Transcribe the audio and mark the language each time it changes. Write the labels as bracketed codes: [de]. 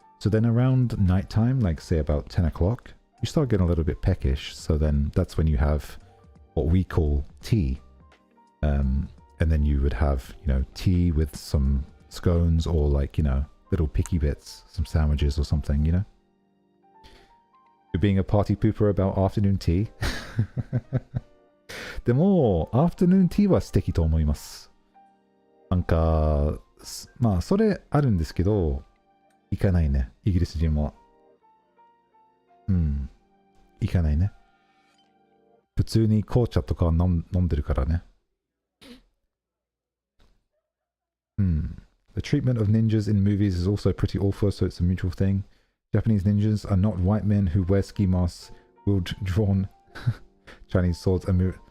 [en] So then around nighttime, like say about 10 o'clock, you start getting a little bit peckish, so then that's when you have what we call tea. And then you would have, tea with some scones or like, little picky bits, some sandwiches or something, You're being a party pooper about afternoon tea? [ja] でも、アフタヌーンティーは素敵と思います。なんか、まあ、それあるんですけど、行かないね、イギリス人は。行かないね。普通に紅茶とか飲んでるからね。 [en] The treatment of ninjas in movies is also pretty awful, so it's a mutual thing. Japanese ninjas are not white men who wear ski masks, wield drawn Chinese swords and move.